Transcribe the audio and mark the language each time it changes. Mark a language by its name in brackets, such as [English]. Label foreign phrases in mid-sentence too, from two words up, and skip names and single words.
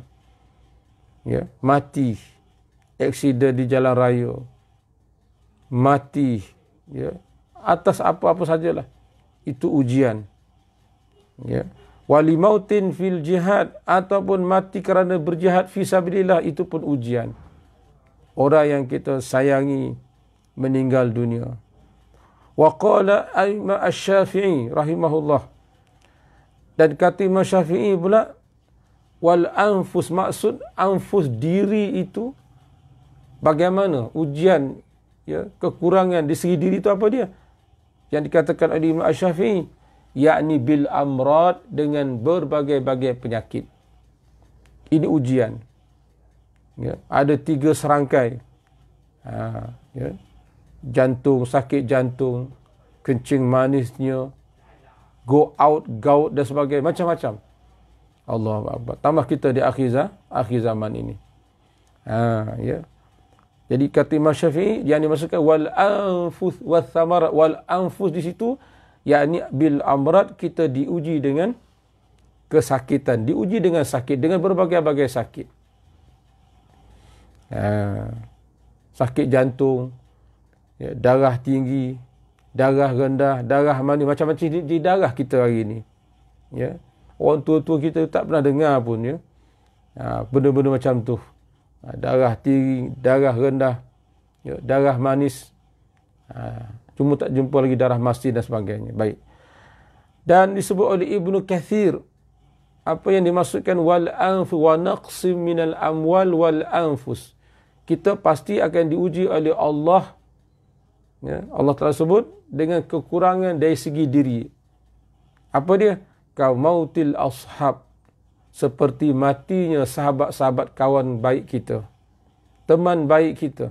[Malay] Ya, mati. Aksiden di jalan raya. Mati. Ya, atas apa-apa sajalah. Itu ujian. Ya. [Arabic] والموت في الجهاد, [Malay] ataupun mati kerana berjihad [Arabic] في سبيل الله, [Malay] itu pun ujian. Orang yang kita sayangi meninggal dunia. [Arabic] وقال الإمام الشافعي رحمه الله. [Malay] Dan kata Imam Syafi'i pula, [Arabic] والأنفس, [Malay] maksud anfus diri itu bagaimana? Ujian, ya, kekurangan di segi diri itu apa dia? Yang dikatakan oleh Imam Asy-Syafi'i, yakni [Arabic] بالأمراض, [Malay] dengan berbagai-bagai penyakit. Ini ujian. Ya, ada 3 serangkai. Ya. Jantung, sakit jantung, kencing manisnya, [English] go out, [Malay] gout dan sebagainya, macam-macam. [Arabic] الله أكبر. [Malay] Tambah kita di akhir zaman ini. Ya. Jadi kata Imam Syafi'i, yang dimaksudkan [Arabic] والأنفس والثمرات, والأنفس [Malay] di situ yakni [Arabic] بالأمراض, [Malay] kita diuji dengan kesakitan, diuji dengan sakit, dengan berbagai-bagai sakit. Sakit jantung, ya, darah tinggi, darah rendah, darah manis, macam-macam di darah kita hari ini. Ya. Orang tua-tua kita tak pernah dengar pun, ya. Benda-benda macam tu. Darah tinggi, darah rendah, ya, darah manis. Cuma tak jumpa lagi darah masin dan sebagainya. Baik. Dan disebut oleh Ibnu Katsir, apa yang dimaksudkan [Arabic] والأنفس ونقص من الأموال والأنفس. [Malay] Kita pasti akan diuji oleh Allah. Ya, Allah Ta'ala sebut dengan kekurangan dari segi diri. Apa dia? Kau [Arabic] موت الأصحاب. [Malay] Seperti matinya sahabat-sahabat kawan baik kita. Teman baik kita.